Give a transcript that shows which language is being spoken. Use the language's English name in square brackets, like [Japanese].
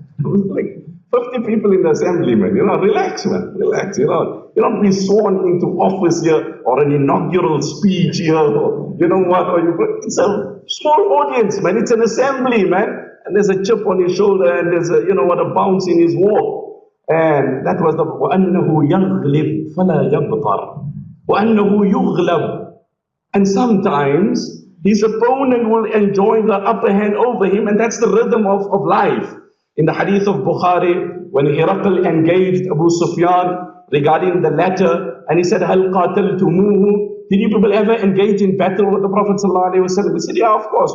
[English] It was like 50 people in the assembly, man. Relax, man. Relax, You don't be sworn into office here or an inaugural speech here or it's a small audience, man. It's an assembly, man. And there's a chip on his shoulder and there's a bounce in his walk. And that was the [Arabic] وَأَنَّهُ يَغْلِبْ فَلَا يَبْطَرْ وَأَنَّهُ يُغْلَبْ. [English] And sometimes his opponent will enjoy the upper hand over him, and that's the rhythm of life. In the hadith of Bukhari, when Hiraql engaged Abu Sufyan regarding the letter, and he said, [Arabic] هَلْ قَاتَلْتُمُوهُ? [English] Did you people ever engage in battle with the Prophet ﷺ? We said, yeah, of course.